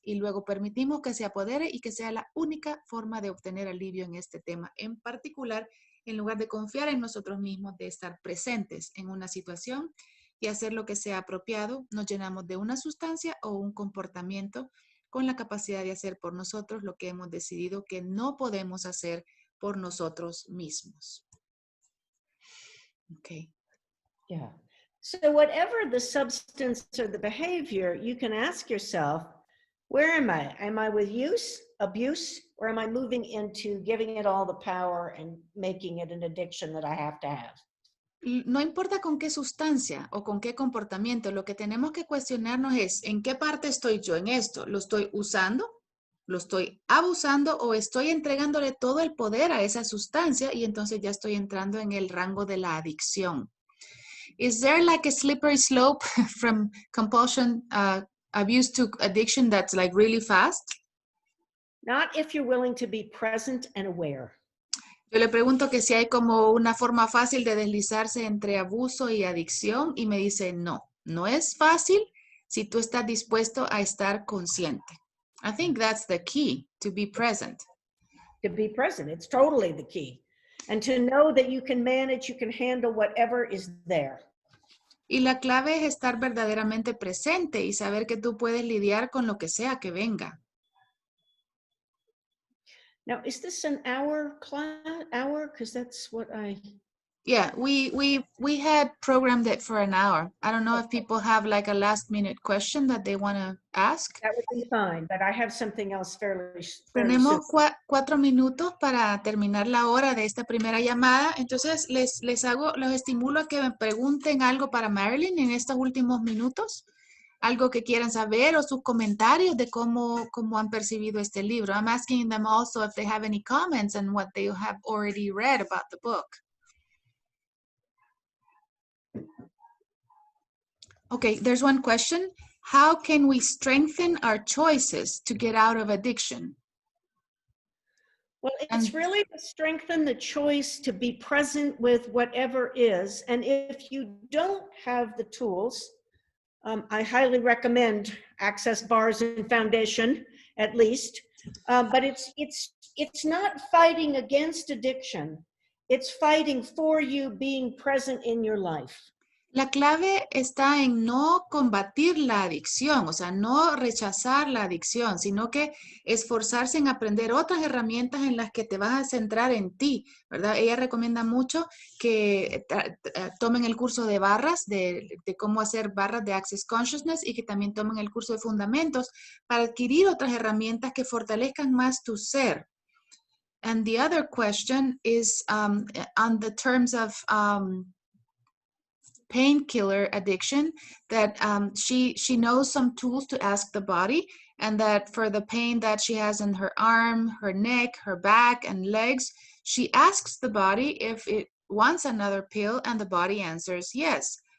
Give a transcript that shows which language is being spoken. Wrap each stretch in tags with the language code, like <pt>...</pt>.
<es>Y luego permitimos que se apodere y que sea la única forma de obtener alivio en este tema en particular, en lugar de confiar en nosotros mismos, de estar presentes en una situación y hacer lo que sea apropiado, nos llenamos de una sustancia o un comportamiento con la capacidad de hacer por nosotros lo que hemos decidido que no podemos hacer por nosotros mismos.</es> <en>Okay. Yeah. So whatever the substance or the behavior, you can ask yourself, where am I? Am I with use, abuse, or am I moving into giving it all the power and making it an addiction that I have to have?</en> <es>No importa con qué sustancia o con qué comportamiento, lo que tenemos que cuestionarnos es ¿en qué parte estoy yo en esto? ¿Lo estoy usando? ¿Lo estoy abusando o estoy entregándole todo el poder a esa sustancia y entonces ya estoy entrando en el rango de la adicción?</es> <en>Is there like a slippery slope from compulsion, abuse to addiction that's like really fast? Not if you're willing to be present and aware.</en> <es>Yo le pregunto que si hay como una forma fácil de deslizarse entre abuso y adicción y me dice no, no es fácil si tú estás dispuesto a estar consciente.</es> <en>I think that's the key, to be present. To be present, it's totally the key. And to know that you can manage, you can handle whatever is there.</en> <es>Y la clave es estar verdaderamente presente y saber que tú puedes lidiar con lo que sea que venga.</es> <en>Now, is this an hour class? Hour? Because that's what I... Yeah, we had programmed it for an hour. I don't know if people have like a last minute question that they want to ask. That would be fine, but I have something else fairly</en> <es>Tenemos</es> <en>soon.</en> <es>4 minutos para terminar la hora de esta primera llamada. Entonces, los estimulo a que me pregunten algo para Marilyn en estos últimos minutos. Algo que quieran saber o sus comentarios de cómo han percibido este libro.</es> <en>I'm asking them also if they have any comments on what they have already read about the book. Okay, there's one question. How can we strengthen our choices to get out of addiction? Well, it's really to strengthen the choice to be present with whatever is. And if you don't have the tools, I highly recommend access bars and foundation, at least. But it's not fighting against addiction. It's fighting for you being present in your life.</en> <es>La clave está en no combatir la adicción, o sea, no rechazar la adicción, sino que esforzarse en aprender otras herramientas en las que te vas a centrar en ti, ¿verdad? Ella recomienda mucho que tomen el curso de barras, de cómo hacer barras de Access Consciousness y que también tomen el curso de fundamentos para adquirir otras herramientas que fortalezcan más tu ser.</es> <en>And the other question is on the terms of painkiller addiction, that she knows some tools to ask the body, and that for the pain that she has in her arm, her neck, her back, and legs, she asks the body if it wants another pill, and the body answers yes.</en>